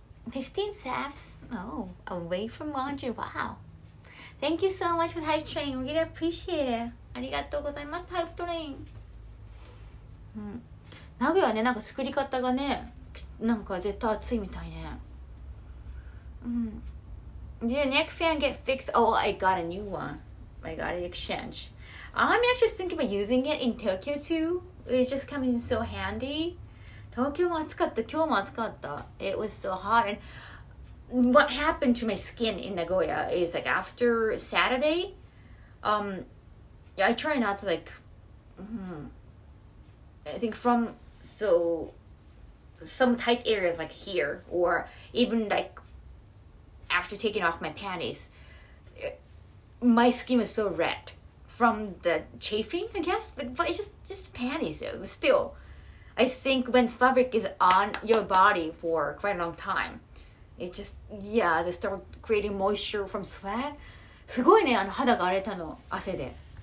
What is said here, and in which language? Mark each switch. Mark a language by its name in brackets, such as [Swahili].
[English] 15 steps. Oh, away from laundry. Wow. Thank you so much for the hype train. We really appreciate it. [Japanese] ありがとうございます。ハイプトレイン。名古屋はね、なんか作り方がね、なんか絶対熱いみたいね。 [English] Did your neck fan get fixed? Oh, I got a new one. I got an exchange. I'm actually thinking about using it in Tokyo too. It's just coming so handy. [Japanese] 東京も暑かった。今日も暑かった。 [English] It was so hot. And what happened to my skin in Nagoya is like after Saturday, I try not to like, I think from some tight areas like here, or even like after taking off my panties, my skin was so red from the chafing, I guess. But it's just panties though. Still, I think when fabric is on your body for quite a long time, it just, yeah, they start creating moisture from sweat. [Japanese] すごいね、肌が荒れたの、汗で。